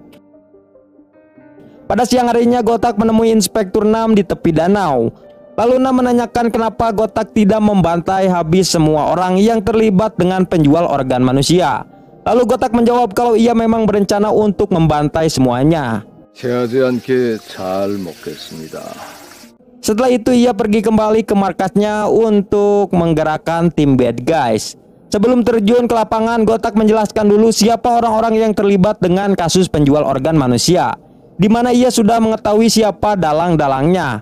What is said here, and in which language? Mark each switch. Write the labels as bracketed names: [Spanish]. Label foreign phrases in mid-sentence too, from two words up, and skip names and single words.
[Indonesian] Pada siang harinya, Gotak menemui Inspektur Nam di tepi danau. Lalu Nam menanyakan kenapa Gotak tidak membantai habis semua orang yang terlibat dengan penjual organ manusia. Lalu Gotak menjawab kalau ia memang berencana untuk membantai semuanya. [Korean] 체하지 않게 잘 먹겠습니다. [Indonesian] Setelah itu ia pergi kembali ke markasnya untuk menggerakkan tim bad guys. Sebelum terjun ke lapangan, Gotak menjelaskan dulu siapa orang-orang yang terlibat dengan kasus penjual organ manusia, di mana ia sudah mengetahui siapa dalang-dalangnya.